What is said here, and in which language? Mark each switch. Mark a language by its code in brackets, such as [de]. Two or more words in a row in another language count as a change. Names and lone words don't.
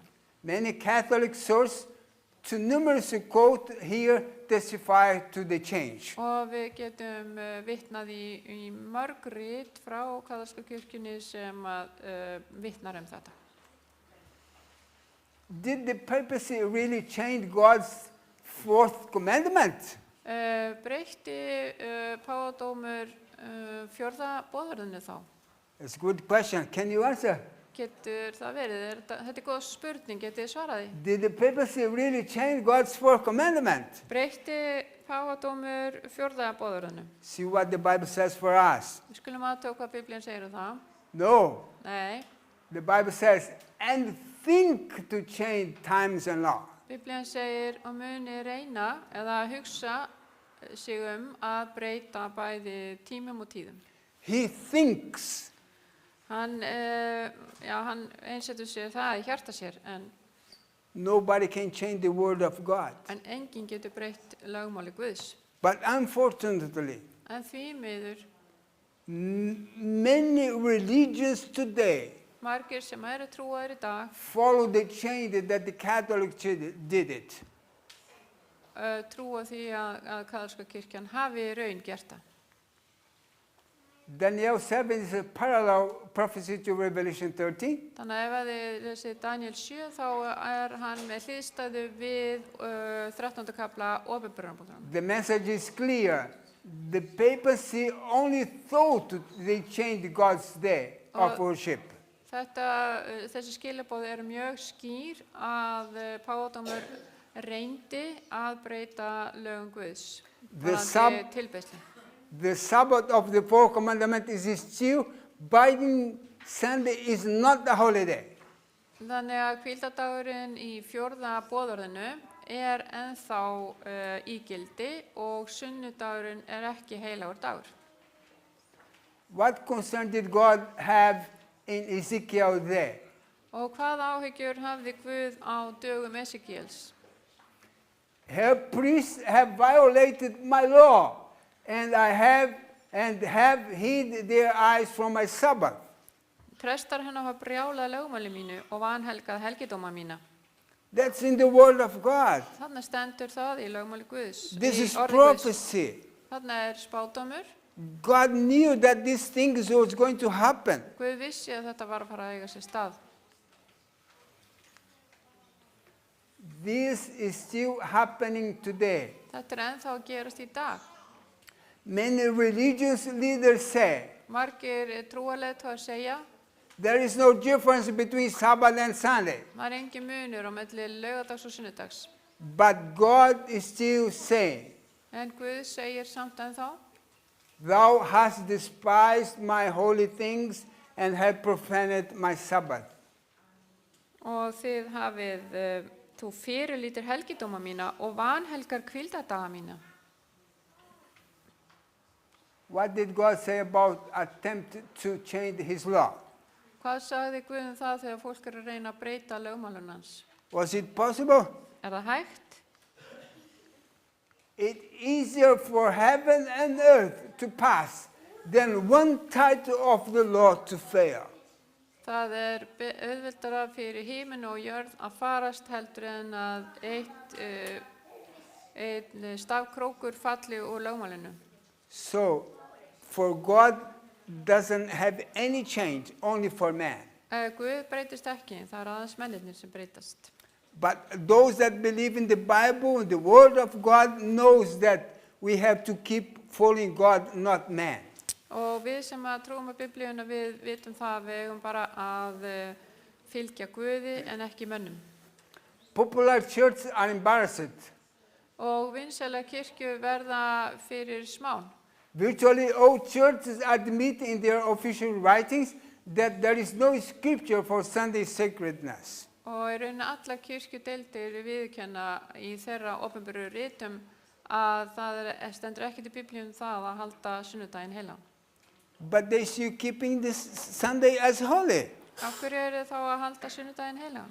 [en] Many Catholic sources to numerous quote here testify to the change. [is] Og við getum vitnað í mörg rit frá kaþólsku kirkjunni sem vitnar þetta. [en] Did the papacy really change God's fourth commandment? [is] Breytti Páfadómur fjórða boðorðinu þá? [en] It's a good question. Can you answer? [is] Getur það verið? Þetta góð spurning, getið þið svarað því? [en] Did the papacy really change God's fourth commandment? [is] Breytti Páfadómur fjórða boðorðinu? [en] See what the Bible says for us. [is] Við skulum aðtöku hvað Biblían segir það. [en] No. [is] Nei, [en] The Bible says, and think to change times and law. [is] Biblían segir og muni reyna eða hugsa sig að breyta bæði tímum og tíðum. [en] He thinks. [is] Hann einsetur sér það í hjarta sér en [en] Nobody can change the word of God. [is] enginn getur breytt lögmáli Guðs. [en] But unfortunately, [is] En því miður [en] many religions today [is] margir sem trúaðir í dag [en] follow the change that the Catholic Church did it. [is] Trúa því að kaþólska kirkjan hafi í raun gert það. [en] Daniel 7 is a parallel prophecy to Revelation 13. [is] Þannig að ef þið lesið Daniel 7 þá hann með hliðstæðu við 13. kafla Opinberunarbókarinnar. [en] The message is clear. The papacy only thought they changed God's day of worship. [is] Þessi skilaboð eru mjög skýr að páfadómur reyndi að breyta lögum Guðs varðandi tilbeiðslu. [en] The Sabbath of the four commandments is still binding. Sunday is not a holiday. [is] Þannig að hvíldardagurinn í 4. boðorðinu ennþá í gildi og sunnudagurinn ekki heilagur dagur. [en] What concern did God have in Ezekiel there? [is] Og hvað áhyggjur hafði Guð á dögum Esekíels? [en] Her priests have violated my law, and have hid their eyes from my Sabbath. [is] Prestar hennar hafa brjálað lögmáli mínu og vanhelgað helgidóma mína. [en] That's in the word of God. [is] Þarna stendur það í lögmáli Guðs. [en] This [is] í [en] is [is] orði Guðs. [en] prophecy. [is] Þarna spádómur. [en] God knew that these things was going to happen. [is] Guð vissi að þetta var að fara að eiga sér stað. [en] This is still happening today. [is] Þetta ennþá að gerast í dag. [en] Many religious leaders say [is] Margir trúarleiðtogar segja [en] there is no difference between Sabbath and Sunday. [is] það engin munur á milli laugardags og sunnudags. [en] But God is still saying, [is] En Guð segir samt ennþá [en] thou hast despised my holy things and have profaned my Sabbath. [is] og þið hafið þú fyrirlítir helgidóma mína og vanhelgar hvíldardaga mína. [en] What did God say about attempt to change his law? [is] Hvað sagði Guð það þegar fólk að reyna að breyta lögmálun hans? [en] Was it possible? [is] Það hægt? [en] It's easier for heaven and earth to pass than one title of the law to fail. [is] Það auðveldara fyrir himinn og jörð að farast heldur en að einn stafkrókur falli úr lögmálinu. [en] So, for God doesn't have any change, only for man. [is] Guð breytist ekki, það aðeins mennirnir sem breytast. [en] But those that believe in the Bible and the Word of God knows that we have to keep following God, not man. [is] Og við sem að trúum að Biblíuna, við vitum það að við eigum bara að fylgja Guði en ekki mönnum. [en] Popular churches are embarrassed. [is] Og vinsæla kirkju verða fyrir smán. [en] Virtually all churches admit in their official writings that there is no scripture for Sunday sacredness. [is] Og í rauninni alla kirkjudeildir viðurkenna í þeirra opinberu ritum að það stendur ekkert í Biblíunum það að halda sunnudaginn heilagan. [en] But they still keeping this Sunday as holy. [is] Af hverju þá að halda sunnudaginn heilagan?